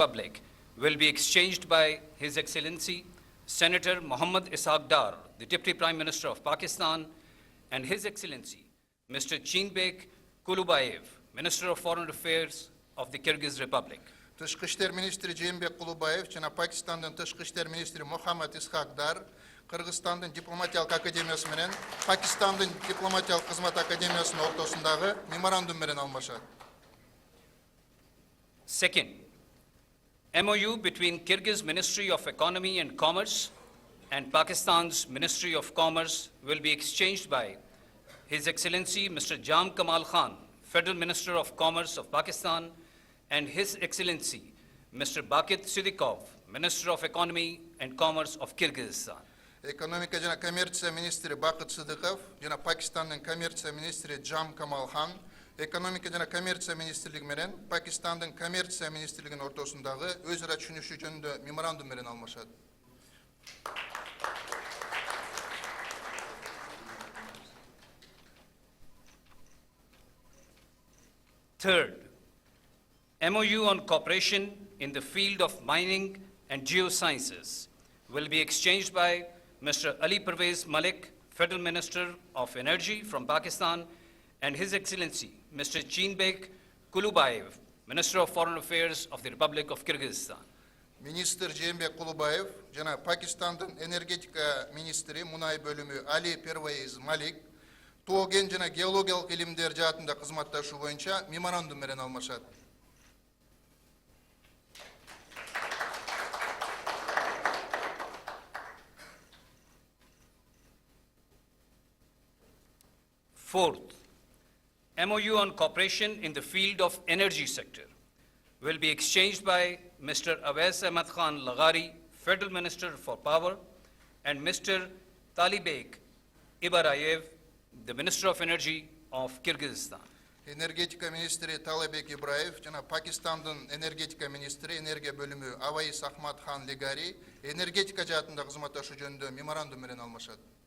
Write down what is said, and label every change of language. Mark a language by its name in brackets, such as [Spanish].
[English] Republic will be exchanged by His Excellency Senator Muhammad Ishaq Dar, the Deputy Prime Minister of Pakistan, and His Excellency Mr. Chinbek Kulubayev, Minister of Foreign Affairs of the Kyrgyz Republic. [Kyrgyz] Тышкы иштер министри Жээнбек Кулубаев жана Пакистандын тышкы иштер министри Мухаммад Исхак Дар Кыргызстандын дипломатиялык академиясы менен Пакистандын дипломатиялык кызмат академиясынын ортосундагы меморандум менен алмашат. [English] Second, MoU between Kyrgyz Ministry of Economy and Commerce and Pakistan's Ministry of Commerce will be exchanged by His Excellency Mr. Jam Kamal Khan, Federal Minister of Commerce of Pakistan, and His Excellency Mr. Bakit Sidikov, Minister of Economy and Commerce of Kyrgyzstan. [Kyrgyz] Экономика жана коммерция министри Бакыт Сыдыков жана Пакистандын коммерция министри Джам Камал Хан экономика жана коммерция министрлиги менен Пакистандын коммерция министрлигинин ортосундагы өз ара түшүнүшүү жөнүндө меморандум менен алмашат. [English] Third, MoU on cooperation in the field of mining and geosciences will be exchanged by Mr. Ali Pervez Malik, Federal Minister of Energy from Pakistan, and His Excellency Mr. Chinbek Kulubayev, Minister of Foreign Affairs of the Republic of Kyrgyzstan. [Kyrgyz] Министр Жээнбек Кулубаев жана Пакистандын энергетика министри мунай бөлүмү Али Первейз Малик тоген жана геологиялык илимдер жаатында кызматташуу боюнча меморандум менен алмашат. [English] Fourth, MoU on cooperation in the field of energy sector will be exchanged by Mr. Awais Ahmad Khan Laghari, Federal Minister for Power, and Mr. Talibek Ibarayev, the Minister of Energy of Kyrgyzstan. [Kyrgyz] Энергетика министри Талабек Ибраев жана Пакистандын энергетика министри энергия бөлүмү Аваис Ахмад Хан Легари энергетика жаатында кызматташуу жөнүндө меморандум менен алмашат.